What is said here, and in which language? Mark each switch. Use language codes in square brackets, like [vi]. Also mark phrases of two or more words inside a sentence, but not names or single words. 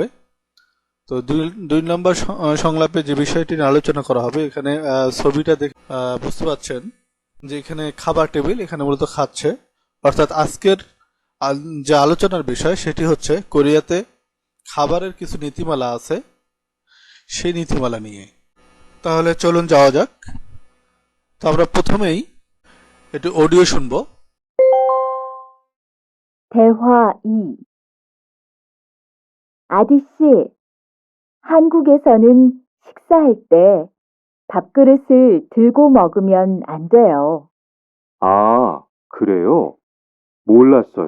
[bn] তো দুই নম্বর সংলাপে যে বিষয়টি নিয়ে আলোচনা করা হবে, এখানে ছবিটা দেখে বুঝতে পাচ্ছেন যে এখানে খাবার টেবিল, এখানে মূলত খাচ্ছে। অর্থাৎ আজকের যে আলোচনার বিষয় সেটি হচ্ছে কোরিয়াতে খাবারের কিছু নীতিমালা আছে, সেই নীতিমালা নিয়ে। তাহলে চলুন যাওয়া যাক। তো আমরা প্রথমেই একটু অডিও শুনবো। [ko] 대화 2. 아디씨, 한국에서는 식사할 때 밥그릇을 들고 먹으면 안 돼요. 아, 그래요? 몰랐어요.